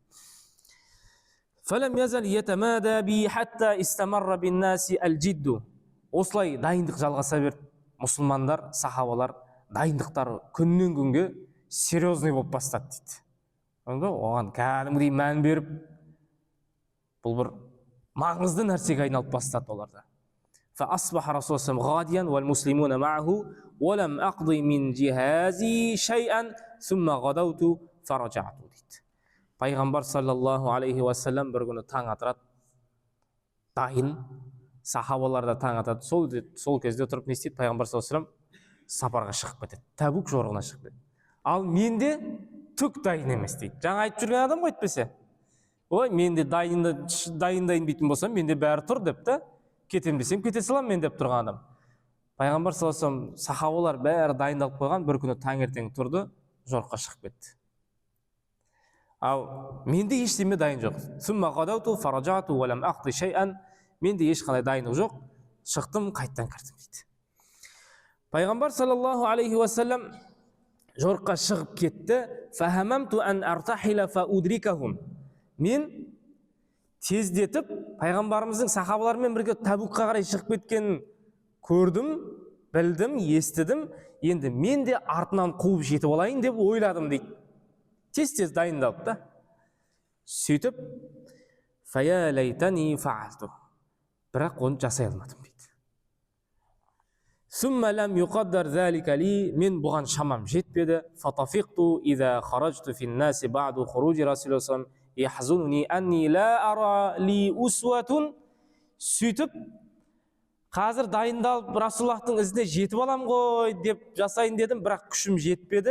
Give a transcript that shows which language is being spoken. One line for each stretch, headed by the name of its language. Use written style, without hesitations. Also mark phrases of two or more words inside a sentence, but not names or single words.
Kazakh: Осылай дайындық жалғаса берді. Мұсылмандар, сахабалар дайындықтары күннен күнге серьезный болып бастады дейді. Оған кәдімгідей мән беріп, бұл бір маңызды нәрсеге айналып бастады оларда.
Arabic: فأصبح رسول الله غاديا والمسلمون معه ولم أقضي من جهازي شيئا ثم غدوت فرجعت дейді.
Kazakh: Пайғамбар
Arabic: صلى الله عليه وسلم
Kazakh: бір күні таң атырады, дайын, сахабалар да таң атады. Сол кезде тұрып не істейді? Пайғамбар
Arabic: صلى الله عليه وسلم
Kazakh: сапарға шығып кетеді, Табук жорығына шығып кетеді. Ал менде түк дайын емес дейді. Жаңа айтып жүрген адам ғой әйтпесе. Ой, менде дайындайын дейтін болсам, менде бәрі тұр деп та, кетем десем кете салам мен деп тұрған адам. Пайғамбар
Arabic: صلى الله عليه وسلم,
Kazakh: сахабалар бәрі дайындалып қойған, бір күні таңертең тұрды, жорыққа шығып кетті. Ал менде ештеме дайын жоқ.
Arabic: ثم غدوت فرجعت ولم أقض شيئا.
Kazakh: Менде ешқандай дайындық жоқ, шықтым, қайттан кірдім дейді. Пайғамбар
Arabic: صلى الله عليه وسلم
Kazakh: жорыққа шығып кетті.
Arabic: فهممت أن أرتحل فأدركهم.
Kazakh: Мен тездетіп пайғамбарымыздың сахабаларымен бірге Табукқа қарай шығып кеткенін көрдім, білдім, естідім. Енді мен де артынан қуып жетіп алайын деп ойладым дейді. Тез дайындалып та.
Arabic: Сөйтіп, فيا ليتني فعلت.
Kazakh: Бірақ оны жасай алмадым дейді.
Arabic: ثم لم يقدر ذلك لي.
Kazakh: Мен бұған шамам жетпеді.
Arabic: فطفقت إذا خرجت في الناس بعد خروج رسول الله يحزنني أني لا أرى لي أسوة.
Kazakh: Сөйтіп, қазір дайындалып Расулаллахтың ізіне жетіп алам ғой деп жасайын дедім, бірақ күшім жетпеді.